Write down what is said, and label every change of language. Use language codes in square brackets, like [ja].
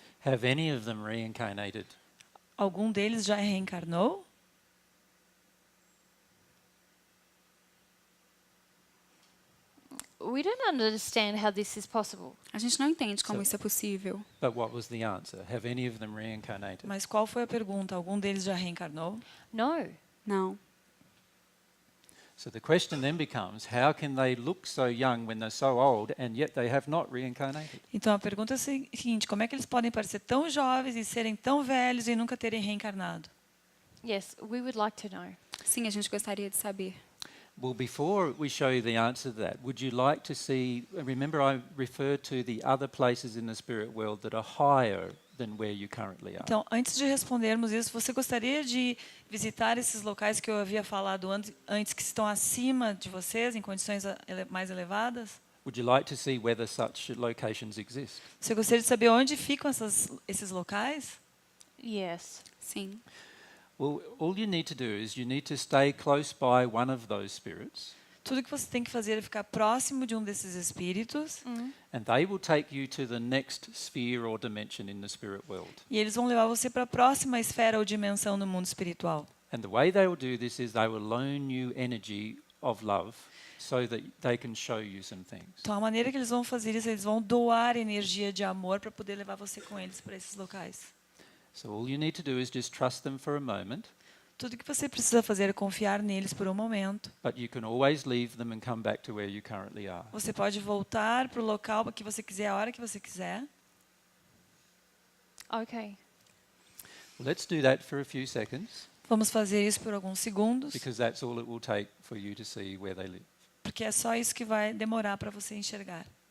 [en] Have any of them reincarnated? [pt] Algum deles já reencarnou? [en] We don't understand how this is possible. [pt] A gente não entende como [en] So- [pt] isso é possível. [en] But what was the answer? Have any of them reincarnated? [pt] Mas qual foi a pergunta? Algum deles já reencarnou? [en] No. [pt] Não. [en] So the question then becomes, how can they look so young when they're so old and yet they have not reincarnated? [pt] Então, a pergunta é a seguinte: como é que eles podem parecer tão jovens e serem tão velhos e nunca terem reencarnado? [en] Yes, we would like to know. [pt] Sim, a gente gostaria de saber. [en] Well, before we show you the answer to that, would you like to see, remember I referred to the other places in the spirit world that are higher than where you currently are? [pt] Então, antes de respondermos isso, você gostaria de visitar esses locais que eu havia falado antes, que estão acima de vocês, em condições mais elevadas? [en] Would you like to see whether such locations exist? [pt] Você gostaria de saber onde ficam esses locais? [en] Yes. [pt] Sim. [en] Well, all you need to do is you need to stay close by one of those spirits, [pt] Tudo que você tem que fazer é ficar próximo de um desses espíritos [en] and they will take you to the next sphere or dimension in the spirit world. [pt] e eles vão levar você para a próxima esfera ou dimensão no mundo espiritual. [en] And the way they will do this is they will loan you energy of love so that they can show you some things. [pt] Então, a maneira que eles vão fazer isso, eles vão doar energia de amor para poder levar você com eles para esses locais. [en] So all you need to do is just trust them for a moment, [pt] Tudo que você precisa fazer é confiar neles por um momento. [en] but you can always leave them and come back to where you currently are. [pt] Você pode voltar para o local que você quiser, a hora que você quiser. [en] Okay. Let's do that for a few seconds. [pt] Vamos fazer isso por alguns segundos, [en] because that's all it will take for you to see where they live. [pt] porque é só isso que vai demorar para você enxergar.